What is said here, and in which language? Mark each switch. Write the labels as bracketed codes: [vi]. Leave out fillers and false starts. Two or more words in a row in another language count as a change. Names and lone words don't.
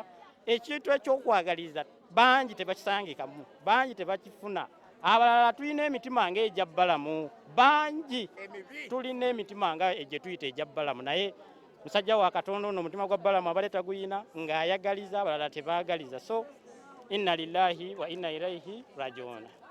[lg] Ekintu ekyokwagaliza bangi tebakisangikamu, bangi tebakifuna. Abalala tulina emitima ng'egya bbalamu, bangi tulina emitima nga egye tuyita egya bbalamu, naye musajja wa Katonda ono omutima gwa bbalamu abadde taguyina ng'ayagaliza, abalala tebaagaliza. [ar] So إنا لله وإنا إليه راجعون.